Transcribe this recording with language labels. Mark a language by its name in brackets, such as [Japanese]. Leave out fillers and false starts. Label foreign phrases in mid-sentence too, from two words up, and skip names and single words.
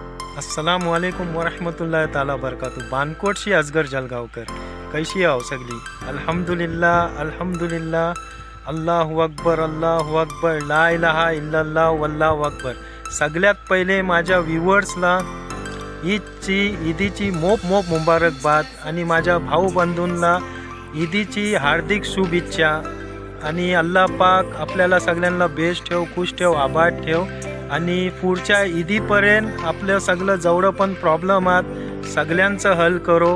[Arabic] السلام عليكم ورحمة الله تعالى وبركاته. [Marathi] बानकोटशी असगर जलगावकर कैशी आहो सगळी? [Arabic] الحمد لله الحمد لله الله أكبر لا إله إلا الله والله أكبر. [Marathi] सगळ्यात पहिले माझ्या व्ह्यूअर्सला ईदीची मोप मुबारकबाद आणि माझ्या भाऊ बंधूंना ईदीची हार्दिक शुभेच्छा। आणि अल्लाह पाक आपल्याला सगळ्यांना बेस्ट ठेव, खुश ठेव, आबाद ठेव आणि पुढच्या ईदीपर्यंत आपलं सगळं जेवढं पण प्रॉब्लेम आहात सगळ्यांचं [Urdu] حل کرو.